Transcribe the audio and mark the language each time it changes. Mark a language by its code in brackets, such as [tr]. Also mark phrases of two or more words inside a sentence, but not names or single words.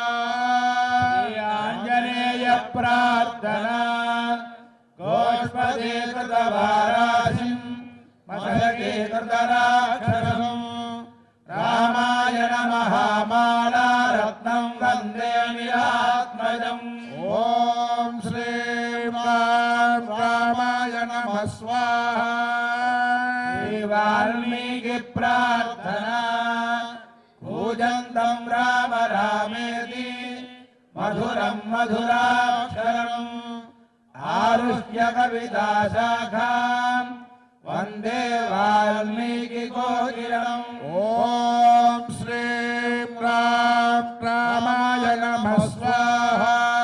[sa] आञ्जनेय प्रार्थना। गोष्पदीकृतवाराशिं मशकीकृतराक्षसम् रामाय नमः मालारत्नं वन्दे निरात्मजम्। ॐ ఓం శ్రీం రాం రామాయ నమః స్వాహా శ్రీ వాల్మీకి ప్రార్థనా కూజంతం రామ రామేతి మధురం మధురాక్షరం ఆరుష్య కవితా శాఖాం వందే వాల్మీకి కోకిలం ఓం శ్రీం రాం రామాయ నమః స్వాహా